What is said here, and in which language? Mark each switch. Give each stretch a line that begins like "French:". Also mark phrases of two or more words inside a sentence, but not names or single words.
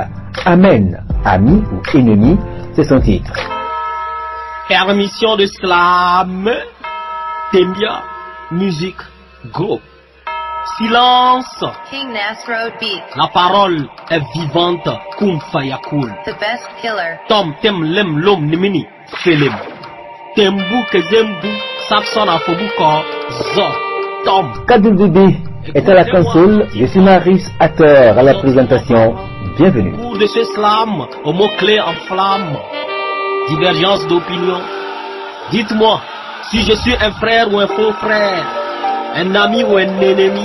French: Amen, ami ou ennemi, c'est son titre. Permission de slam, Tembia, musique, groupe. Silence. King Nasro Beats. La parole est vivante,
Arabic: كن فيكون.
English: The best killer. Tom tem lem lom nimini, felim. Tembu kezembu, Samson Afobu Kozo. Tom.
French: Kadul Bébé est à la console, je suis Marius Hatter à la présentation. Bienvenue. Pour de ce slam, au mot-clé en flamme. Divergence d'opinion. Dites-moi, si je suis un frère ou un faux frère, un ami ou un ennemi.